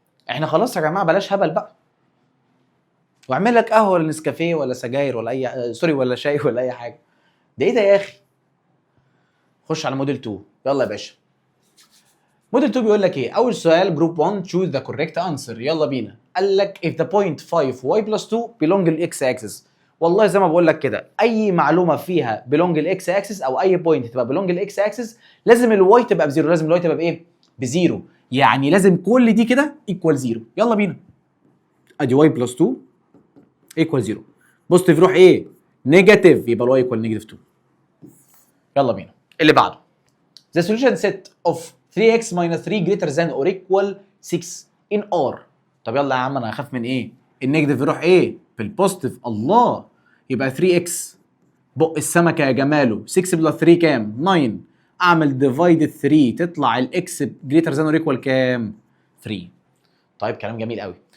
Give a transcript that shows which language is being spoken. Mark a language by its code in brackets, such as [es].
[ar] احنا خلاص يا جماعه بلاش هبل بقى، واعمل لك قهوه ولا نسكافيه ولا سجاير ولا اي سوري ولا شاي ولا اي حاجه. ده ايه ده يا اخي؟ خش على موديل 2 يلا يا باشا. موديل 2 بيقول لك ايه؟ اول سؤال جروب 1 [en] choose the correct answer. [ar] يلا بينا. قال لك [en] if the point 5 y plus 2 belong للاكس axis. [ar] والله زي ما بقول لك كده اي معلومه فيها belong للاكس اكسس او اي بوينت تبقى belong للاكس اكسس لازم الواي تبقى بزيرو، لازم الواي تبقى بايه؟ بزيرو. يعني لازم كل دي كده ايكوال زيرو. يلا بينا. ادي y plus 2 ايكوال زيرو. بوزيتيف يروح ايه؟ نيجاتيف، يبقى الواي ايكوال نيجاتيف 2. يلا بينا اللي بعده. [en] The solution set of 3x minus 3 greater than or equal 6 in R. [ar] طب يلا يا عم انا هخاف من ايه؟ النيجاتيف يروح ايه؟ في البوزيتيف. الله، يبقى 3x بق السمكه يا جماله 6 بلس 3 كام؟ 9. اعمل ديفايد 3 تطلع الاكس greater than or equal كام؟ 3. طيب كلام جميل قوي.